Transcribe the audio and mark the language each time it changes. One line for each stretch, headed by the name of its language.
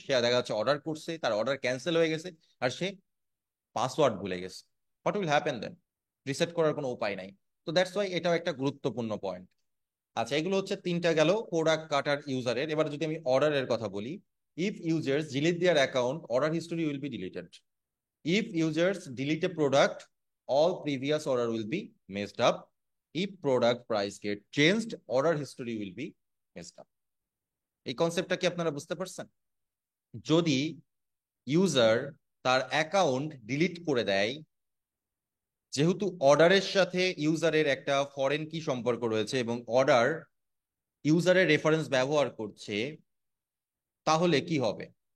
Bangla: সে দেখা যাচ্ছে অর্ডার করছে, তার অর্ডার ক্যান্সেল হয়ে গেছে, আর সে পাসওয়ার্ড ভুলে গেছে।
English: What will happen then?
Bangla: Reset করার কোনো উপায় নাই। তো
English: that's why
Bangla: এটাও একটা গুরুত্বপূর্ণ পয়েন্ট। আচ্ছা, এগুলো হচ্ছে তিনটা গেল প্রোডাক্ট কাটার ইউজারের। এবার যদি আমি অর্ডারের কথা বলি,
English: If users delete their account, order history will be deleted. If users delete a product, all previous order will be messed up. If product price get changed, order history will be messed up.
Bangla: এই কনসেপ্টটা কি আপনারা বুঝতে পারছেন? যদি user তার account delete করে দেয়, যেহেতু অর্ডারের সাথে ইউজারের একটা ফরেন কি সম্পর্ক রয়েছে এবং অর্ডার ইউজারের রেফারেন্স ব্যবহার করছে, তাহলে কি হবে?